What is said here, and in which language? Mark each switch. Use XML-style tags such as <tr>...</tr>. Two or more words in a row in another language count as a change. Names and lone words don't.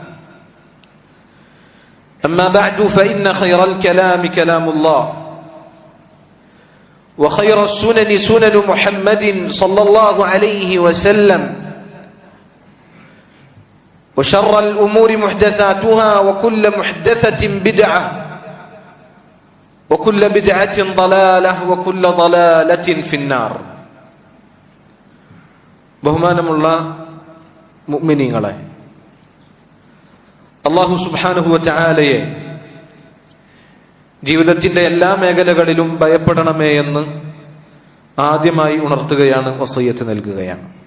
<ar>أما بعد فإن خير الكلام كلام الله وخير السنن سنن محمد صلى الله عليه وسلم وشر الأمور محدثاتها وكل محدثة بدعة وكل بدعة ضلالة وكل ضلالة في النار</ar> <ml>ബഹുമാനമുള്ള മുഅ്മിനീങ്ങളെ,</ml> <ar>الله سبحانه وتعالى</ar> <ml>ജീവിതത്തിന്റെ എല്ലാ മേഖലകളിലും ഭയപ്പെടണമേ എന്ന് ആദ്യമായി ഉണർത്തുകയാണ്, വസിയ്യത്ത് നൽകുകയാണ്.</ml>